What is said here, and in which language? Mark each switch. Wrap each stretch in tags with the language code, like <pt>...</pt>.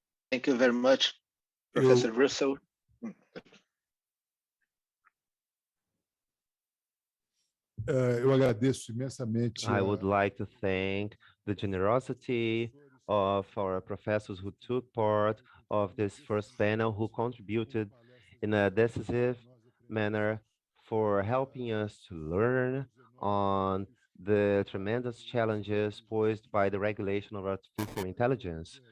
<en>Thank you very much, Professor Russell.</en> <pt>Eu agradeço imensamente.</pt> <en>I would like to thank the generosity of our professors who took part of this first panel, who contributed in a decisive manner for helping us to learn on the tremendous challenges posed by the regulation of artificial intelligence.</en>